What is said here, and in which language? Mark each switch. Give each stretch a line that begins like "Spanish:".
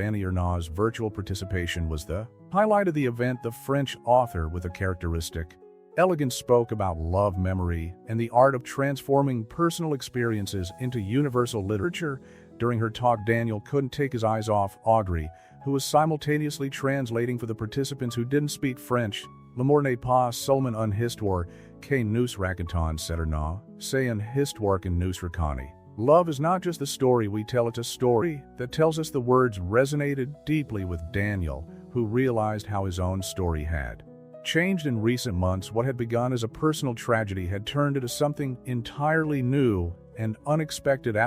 English: Annie Ernaux's virtual participation was the highlight of the event. The French author, with a characteristic Elegance spoke about love memory and the art of transforming personal experiences into universal literature. During her talk, Daniel couldn't take his eyes off Audrey, who was simultaneously translating for the participants who didn't speak French.
French: L'amour n'est pas seulement une histoire que nous racontons certainement, c'est une histoire que nous racontons.
English: Love is not just the story we tell, it's a story that tells us. The words resonated deeply with Daniel, who realized how his own story had changed in recent months. What had begun as a personal tragedy had turned into something entirely new and unexpected.